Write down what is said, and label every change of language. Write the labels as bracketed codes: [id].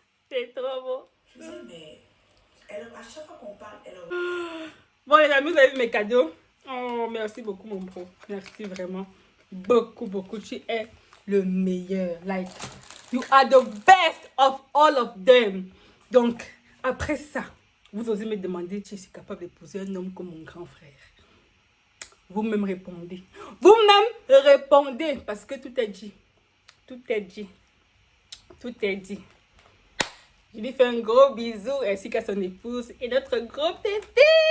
[fr] C'est trop beau. Mais à chaque fois qu'on parle, elle... Bon les amis, vous avez vu mes cadeaux. Oh, merci beaucoup mon bro. Merci vraiment. Beaucoup, beaucoup. Tu es le meilleur. [en] Like, you are the best of all of them. [fr] Donc, après ça, vous osez me demander si je suis capable d'épouser un homme comme mon grand frère. Vous-même répondez. Vous-même répondez. Parce que tout est dit. Tout est dit. Tout est dit. Je lui fais un gros bisou ainsi qu'à son épouse et notre gros bébé.